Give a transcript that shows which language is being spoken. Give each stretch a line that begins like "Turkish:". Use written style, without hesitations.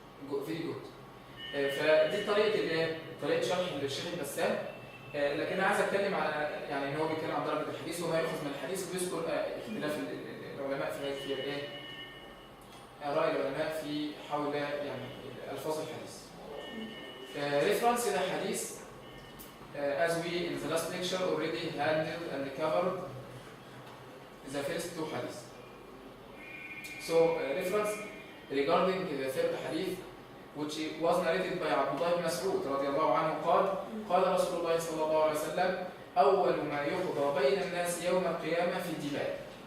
English: Very good.
Arabic: فدي طريقة شرح الشيخ البسام لكن انا عايز اتكلم على يعني ان هو بيتكلم عن درجه الحديث وما يؤخذ من الحديث، وبيذكر اختلاف العلماء في ايه؟ آراء العلماء في حول يعني الفاظ الحديث.
English: Reference
Arabic: إلى حديث
English: as we in the last lecture already handled and covered the first two hadith. So reference regarding the third hadith which was narrated by Abdullah ibn Mas'ud
Arabic: رضي الله عنه قال رسول الله صلى الله عليه وسلم أول ما يقضى بين الناس يوم القيامة في الدماء.